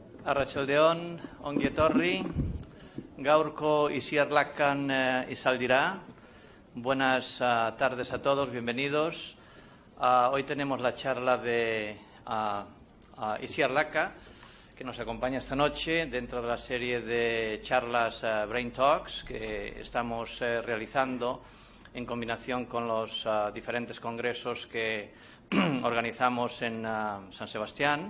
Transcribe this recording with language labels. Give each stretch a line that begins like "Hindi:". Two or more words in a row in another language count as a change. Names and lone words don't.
Basque: Arratsaldeon, ongi etorri, gaurko Isiarlakan izaldira.
Spanish: Buenas tardes a todos, bienvenidos. Hoy tenemos la charla de Isiarlaka, que nos acompaña esta noche dentro de la serie de charlas Brain Talks que estamos realizando en combinación con los diferentes congresos que organizamos en San Sebastián.